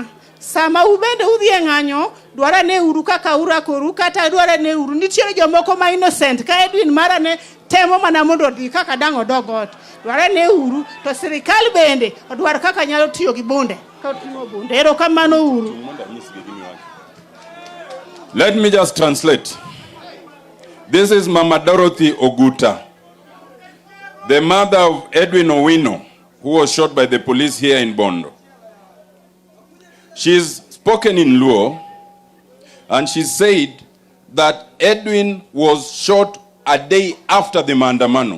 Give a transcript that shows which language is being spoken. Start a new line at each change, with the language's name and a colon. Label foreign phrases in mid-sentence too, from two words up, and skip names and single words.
Luo (Kenya and Tanzania): Sama ubende udhi e ng'anyo, dwara ne uru kaka urakoru, kata dwara ne uru. Nitiere jomoko ma innocent, ka Edwin mara ne temo mana mondo odhi kaka dang' odog ot. Dwara ne uru, to sirikal bende odwar kaka nyalo tiyo gi bunde. Ka oting'o bunde. Erokamano uru.
English: Let me just translate. This is Mama Dorothy Oguta, the mother of Edwin Owino, who was shot by the police here in Bondo. She's spoken in Luo, and she said that Edwin was shot a day after the Maandamano.